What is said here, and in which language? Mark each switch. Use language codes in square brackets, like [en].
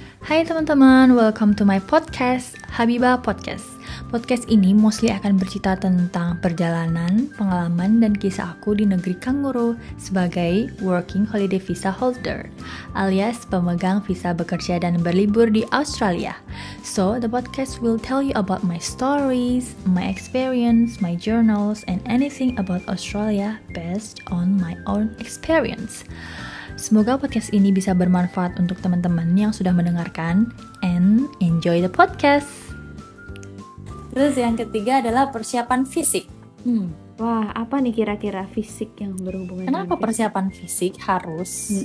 [id] Hai teman-teman, [en] welcome to my podcast, Habibah Podcast. [id] Podcast ini mostly akan bercerita tentang perjalanan, pengalaman, dan kisah aku di negeri Kanguru sebagai [en] working holiday visa holder, [id] alias pemegang visa bekerja dan berlibur di Australia. [en] So, the podcast will tell you about my stories, my experience, my journals, and anything about Australia based on my own experience. [id] Semoga podcast ini bisa bermanfaat untuk teman-teman yang sudah mendengarkan, [en] and enjoy the podcast. [id] Terus yang ketiga adalah persiapan fisik. Wah, apa nih kira-kira fisik yang berhubungan Kenapa dengan persiapan fisik harus?